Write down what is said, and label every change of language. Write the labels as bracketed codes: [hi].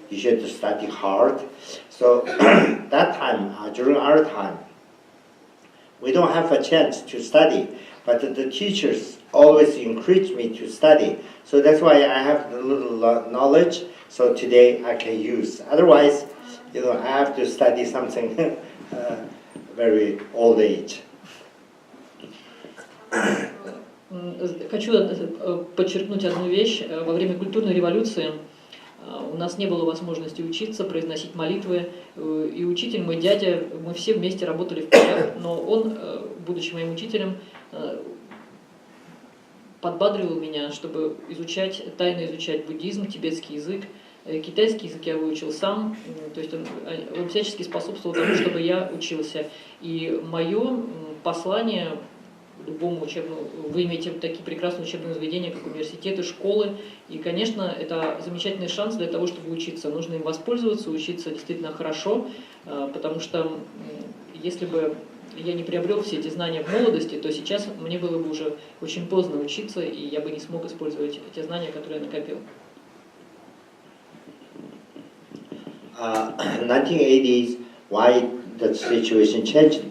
[en] You should study hard. So that time, during our time, we don't have a chance to study, but the teachers always encourage me to study. So that's why I have a little knowledge. So today I can use. Otherwise, I have to study something very old age. [ru] Хочу подчеркнуть одну вещь. Во время культурной революции у нас не было возможности учиться, произносить молитвы. И учитель, мой дядя, мы все вместе работали в полях, но он, будучи моим учителем, подбадривал меня, чтобы тайно изучать буддизм, тибетский язык. Китайский язык я выучил сам, то есть он всячески способствовал тому, чтобы я учился. И мое послание любому учебному, вы имеете такие прекрасные учебные заведения, как университеты, школы, и, конечно, это замечательный шанс для того, чтобы учиться. Нужно им воспользоваться, учиться действительно хорошо, потому что если бы я не приобрел все эти знания в молодости, то сейчас мне было бы уже очень поздно учиться, и я бы не смог использовать те знания, которые я накопил. [en] 1980s, why the situation changed?